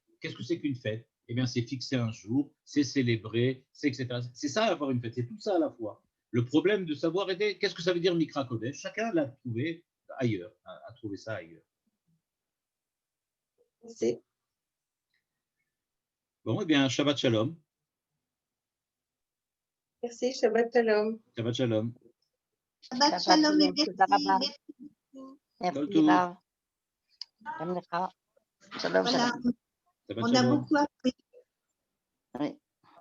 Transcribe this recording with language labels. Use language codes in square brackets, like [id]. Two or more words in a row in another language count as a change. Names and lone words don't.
[fr] Qu'est-ce que c'est qu'une fête? eh bien, c'est fixer un jour, c'est célébrer, c'est etc. C'est ça, avoir une fête, c'est tout ça à la fois. Le problème de savoir aider, qu'est-ce que ça veut dire [he] מקרא קודש? [fr] Chacun l'a trouvé ailleurs, a trouvé ça ailleurs. Merci. Bon, eh bien, [he] שבת שלום. Merci, שבת שלום. שבת שלום. שבת שלום et תודה רבה. [fr] merci beaucoup. merci [he] טוב. רב. גם לך. שלום, [fr] Voilà, [he] שלום. Shabbat [fr] on a [he] Shalom. [fr] beaucoup appris. Oui.